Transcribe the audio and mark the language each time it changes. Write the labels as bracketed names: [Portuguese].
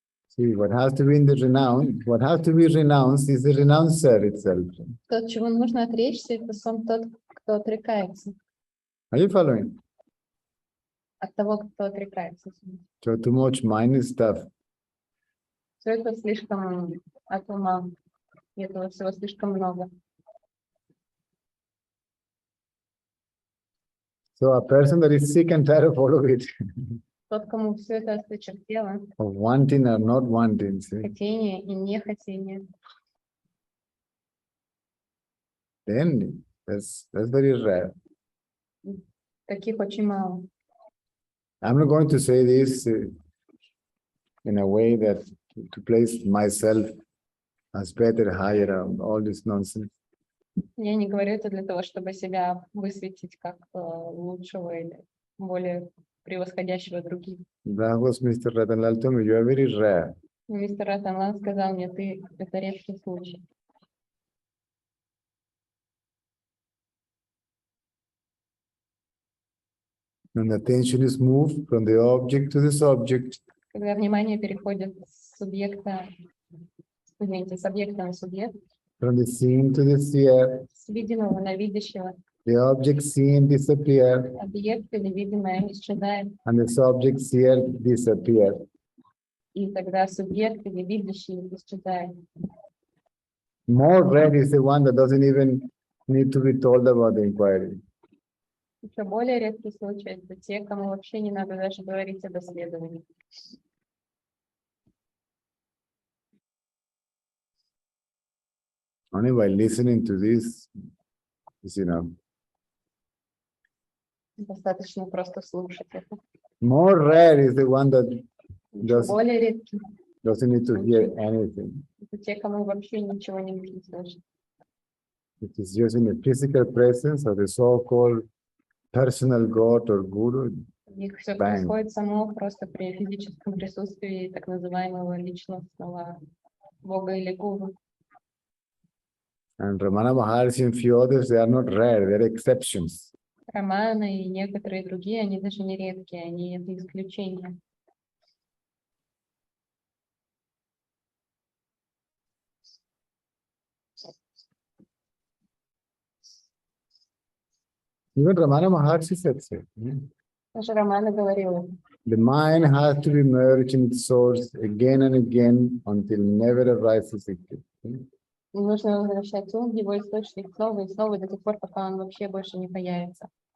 [English] See, what has to be in the renounce, what has to be renounced is the renouncer itself. [Russian] Тот, чего нужно отречься, это сам тот, кто отрекается. [English] Are you following? [Russian] От того, кто отрекается. [English] So too much mindless stuff. [Russian] Все это слишком от ума. И этого всего слишком много. [English] So a person that is sick and tired of all of it, [Russian] Тот, кому все это осточертело, [English] of wanting or not wanting, see, [Russian] хотение и нехотение, [English] then that's very rare. [Russian] таких очень мало. [English] I'm not going to say this in a way that to place myself as better, higher, all this nonsense. [Russian] Я не говорю это для того, чтобы себя высветить как лучшего или более превосходящего других. [English] That was Mr. Ratanlal told me, you are very rare. [Russian] Мистер Ратанлан сказал мне, ты это редкий случай. [English] When attention is moved from the object to the subject, [Russian] Когда внимание переходит с субъекта, извините, с объекта на субъект, [English] from the seeing to the seer, [Russian] с видимого на видящего, [English] the object seen disappear, [Russian] объект или видимое исчезает, [English] and the subject here disappear. [Russian] и тогда субъект или видящий исчезает. [English] More rare is the one that doesn't even need to be told about the inquiry. [Russian] Еще более редкий случай — это те, кому вообще не надо даже говорить об исследовании. [English] Only by listening to this is enough. [Russian] Достаточно просто слушать это. [English] More rare is the one that [Russian] Еще более редкий [English] doesn't need to hear anything. [Russian] — это те, кому вообще ничего не нужно слышать. [English] It is just in the physical presence of the so-called personal God or guru. [Russian] У них все [English] Bang. [Russian] происходит само просто при физическом присутствии так называемого личностного бога или гуру. [English] And Ramana Maharshi and few others, they are not rare, they are exceptions. [Russian] Романы и некоторые другие, они даже не редкие, они это исключения. [English] Even Ramana Maharshi said so. [Russian] Даже Романа говорила, [English] The mind has to be merged in its source again and again until never arises again. [Russian] нужно возвращать ум в его источник снова и снова до тех пор, пока он вообще больше не появится.